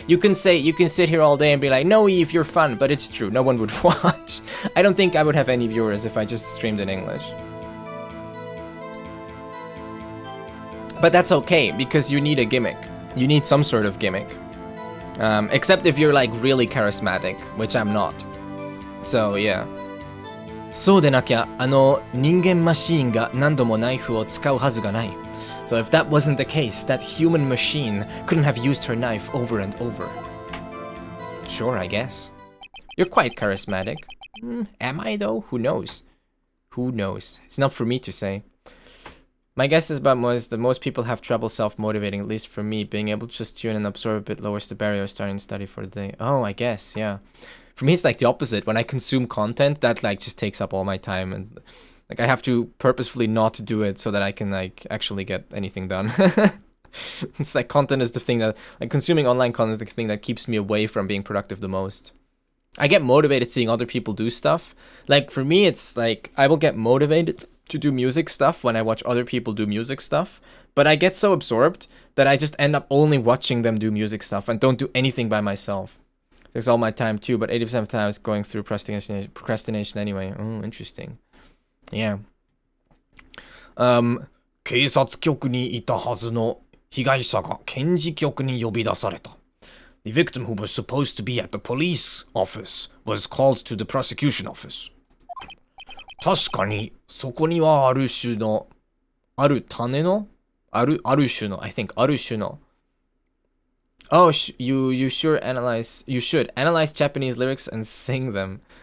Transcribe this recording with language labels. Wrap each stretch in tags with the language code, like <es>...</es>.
<en>You can sit here all day and be like, no Eve, you're fun, but it's true, no one would watch. I don't think I would have any viewers if I just streamed in English. But that's okay, because you need a gimmick. You need some sort of gimmick. Except if you're like really charismatic, which I'm not. So yeah.</en> <ja>そうでなきゃ、人間マシーンが何度もナイフを使うはずがない。</ja> <en>So if that wasn't the case, that human machine couldn't have used her knife over and over. Sure, I guess. You're quite charismatic. Am I though? Who knows? Who knows? It's not for me to say. My guess is that most people have trouble self-motivating, at least for me. Being able to just tune and absorb a bit lowers the barrier of starting to study for the day. Oh, I guess, yeah. For me, it's like the opposite. When I consume content, that like just takes up all my time, and like I have to purposefully not do it so that I can like actually get anything done. It's like content is the thing that, like consuming online content is the thing that keeps me away from being productive the most. I get motivated seeing other people do stuff. Like for me, it's like I will get motivated to do music stuff when I watch other people do music stuff, but I get so absorbed that I just end up only watching them do music stuff and don't do anything by myself. There's all my time too, but 80% of the time is going through procrastination anyway. Oh, interesting. Yeah.</en> <ja>警察局にいたはずの被害者が検事局に呼び出された。</ja> <en>The victim who was supposed to be at the police office was called to the prosecution office.</en> <ja>確かにそこにはある種のある種のある種の</ja> <en>I think</en> <ja>ある種の</ja> <en>Oh, you should analyze Japanese lyrics and sing them.</en>